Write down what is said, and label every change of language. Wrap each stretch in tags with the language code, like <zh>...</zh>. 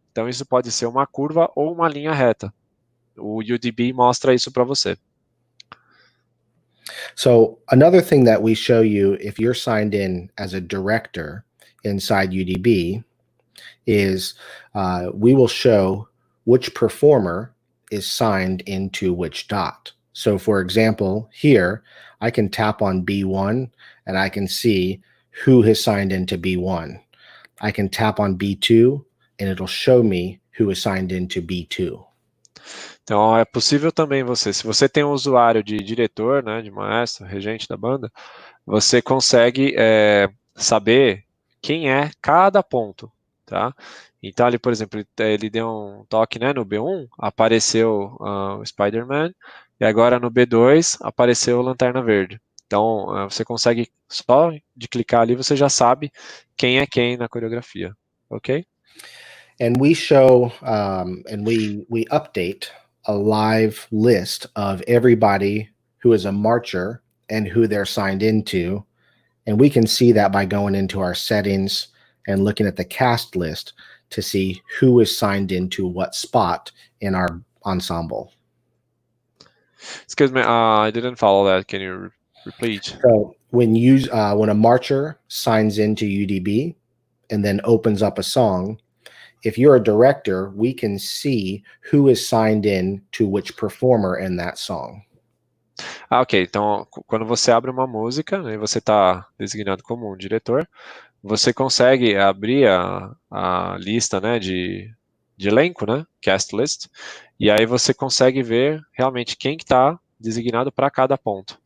<pt>Então isso pode ser uma curva ou uma linha reta. O UDB mostra isso para você.</pt> <en>So another thing that we show you if you're signed in as a director inside UDB is we will show which performer is signed into which dot. So for example, here, I can tap on B1 and I can see who has signed into B1. I can tap on B2 and it'll show me who is signed into B2.</en> <pt>Então é possível também se você tem um usuário de diretor, né, de maestro, regente da banda, você consegue saber quem é cada ponto, tá? Então ali, por exemplo, ele deu um toque, né, no B1, apareceu o Spider-Man, e agora no B2 apareceu o Lanterna Verde. Então você consegue, só de clicar ali, você já sabe quem é quem na coreografia, ok?</pt> <en>And we show and we update a live list of everybody who is a marcher and who they're signed into. And we can see that by going into our settings and looking at the cast list to see who is signed into what spot in our ensemble. Excuse me, I didn't follow that. Can you repeat? So when a marcher signs into UDB and then opens up a song, if you're a director, we can see who is signed in to which performer in that song. Ok.</en> <pt>Então, quando você abre uma música, né, e você está designado como um diretor, você consegue abrir a lista, né, de elenco, né, cast list, e aí você consegue ver realmente quem que está designado para cada ponto.</pt>